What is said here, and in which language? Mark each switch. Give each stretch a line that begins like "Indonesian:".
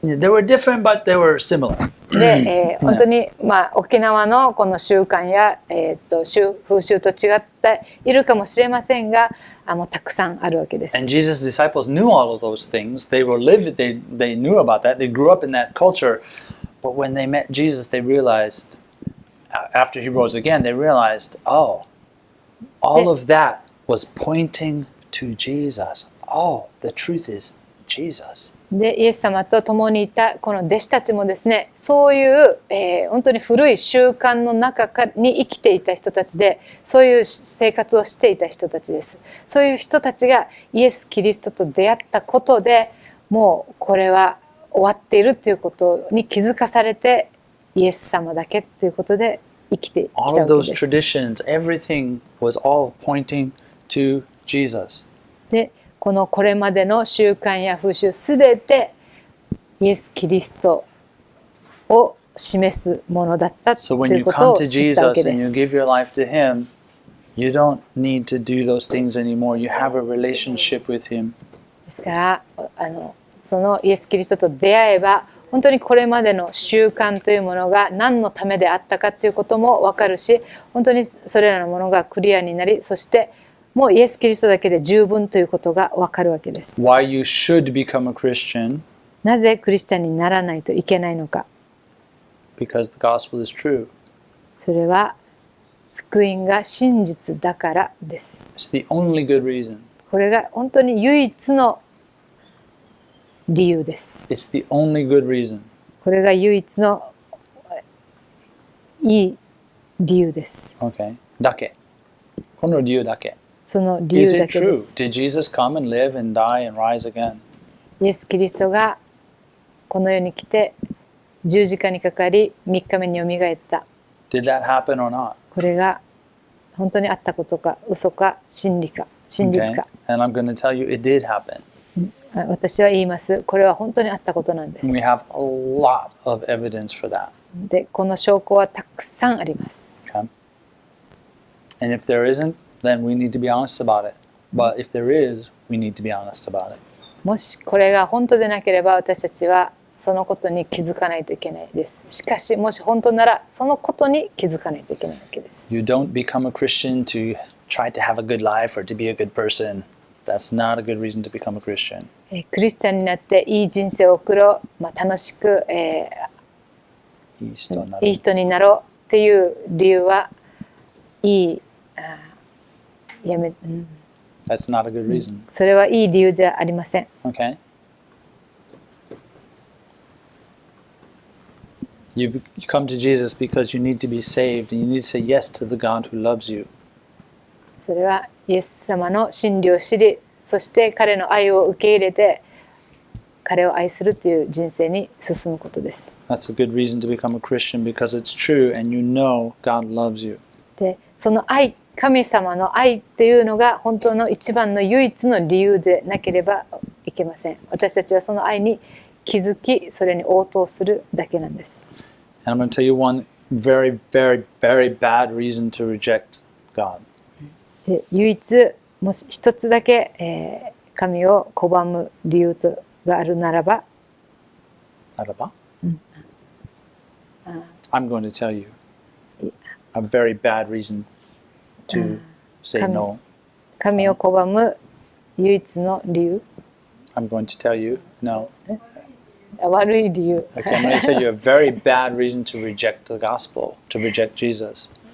English: Yeah, they were different, but they were similar.
Japanese: で、本当に、沖縄のこの習慣や、風習と違っているかもしれませんが、もうたくさんあるわけです。
English: And Jesus' disciples knew all of those things. They knew about that. They grew up in that culture. But when they met Jesus, they realized, after he rose again, they realized, oh, all of that was pointing to Jesus. Oh, the truth is Jesus.
Japanese: で、イエス様と共にいたこの弟子たちもですね、そういう、本当に古い習慣の中に生きていた人たちで、そういう生活をしていた人たちです。そういう人たちがイエス・キリストと出会ったことで、もうこれは終わっているということに気づかされて、イエス様だけということで生きてきたわけです。
English: All of those traditions, everything was all pointing to Jesus.
Japanese: で、これまでの習慣や風習すべてイエス・キリストを示すものだったということを知ったわけです。
English: So when you come to Jesus and you give your life to Him, you don't need to do those things anymore. You have a relationship with Him.
Japanese: ですからそのイエス・キリストと出会えば本当にこれまでの習慣というものが何のためであったかということも分かるし、本当にそれらのものがクリアになり、そしてもうイエス・キリストだけで十分ということが分かるわけです。
English: Why you should become a Christian?
Japanese: なぜクリスチャンにならないといけないのか。
English: Because the gospel is true.
Japanese: それは福音が真実だからです。
English: It's the only good reason.
Japanese: これが本当に唯一の理由です。
English: It's the only good reason.
Japanese: これが唯一のいい理由です。
English: Okay.
Japanese: だけ。この理由だけ。その理由だけで
English: Is
Japanese: す。
English: it true? Did Jesus come and live and die and rise again?
Japanese: イエス・キリストがこの世に来て十字架にかかり3日目によみがえった。
English: Did that happen or not?
Japanese: これが本当にあったことか嘘か真実か。
English: Okay. And I'm going to tell you it did happen.
Japanese: 私は言います。これは本当にあったことなんです。
English: We have a lot of evidence for that.
Japanese: で、この証拠はたくさんあります。
English: Okay. And if there isn't, then we need to be honest about it. But if there is, we need to be honest about it.
Japanese: もしこれが本当でなければ私たちはそのことに気づかないといけないです。しかしもし本当ならそのことに気づかないといけないわけです。
English: You don't become a Christian to try to have a good life or to be a good person. That's not a good reason to become a Christian.
Japanese: クリスチャンになっていい人生を送ろう、楽しく、いい人になる。いい人になろうっていう理由はいいやめ、
English: That's not a good reason.
Japanese: それはいい理由じゃありません。
English: Okay? You come to Jesus because you need to be saved and you need to say yes to the God who loves you.
Japanese: それはイエス様の真理を知り、そして彼の愛を受け入れて彼を愛するという人生に進むことです。
English: That's a good reason to become a Christian because it's true and you know God loves you.
Japanese: で、その愛、神様の愛っていうのが本当の一番の唯一の理由でなければいけません。私たちはその愛に気づき、それに応答するだけなんです。
English: And I'm going to tell you one very, very, very bad reason to reject God.
Japanese: で、唯一もし一つだけ、神を拒む理由があるならば、
English: I'm going to tell you a very bad reason to say no.
Japanese: 神を拒む唯一の理由、
English: I'm going to tell you no.
Japanese: 悪い理由。
English: Okay, I'm going to tell you a very bad reason to reject the gospel, to reject Jesus.